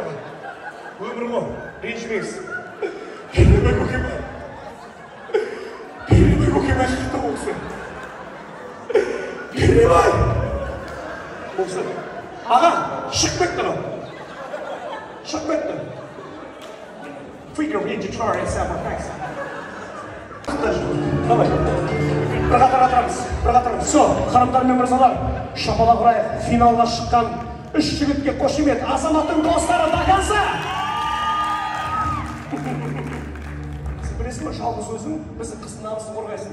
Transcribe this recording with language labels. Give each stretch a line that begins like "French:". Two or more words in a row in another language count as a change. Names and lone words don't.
Kazakh: Өмір ғой, ренжімеңіз. Пернебай көкем ашықты болсын. Пернебай! Болсын. Аға, шығып кетті ма? Шығып кетті. Figure in guitar and sound effects. Давай. Bir қатар атырамыз. Все, ханымдар мен мырзалар, шапалақ ұрайық. Финалға шыққан үш жігітке қошемет. Азаматтың достары
Russian: до конца.
Kazakh: Сіз білесің ме, жалғыз өзің біздің қыздың намысын қорғайсың.